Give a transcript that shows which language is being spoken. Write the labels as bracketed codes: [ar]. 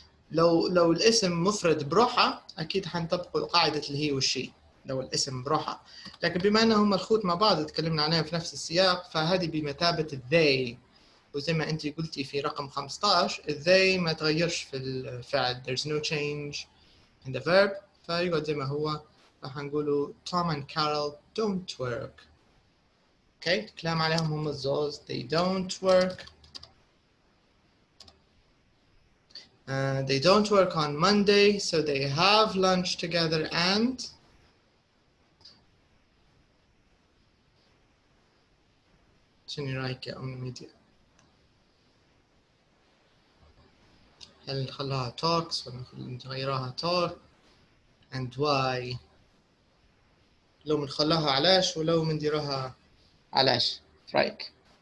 [ar] لو الاسم مفرد بروحه أكيد حنطبقوا قاعدة الهي والشي لو الاسم بروحه. لكن بما أنهم الخوت مع بعض تكلمنا عليهم في نفس السياق فهذه بمثابة الذي. وزي ما أنت قلتي في رقم 15 الذي ما تغيرش في الفعل [en] there's no change in the verb [ar] فيقعد زي ما هو. [en] راح نقوله Tom and Carol don't work. [ar] Okay الكلام عليهم هم الزوز [en] they don't work. They don't work on Monday so they have lunch together and [ar] شنو رايك يا ام ميديا؟ هل نخلوها talks ولا نغيرها [en] talk and why؟ [ar] لو بنخلوها علاش ولو بنديروها علاش؟ رايك؟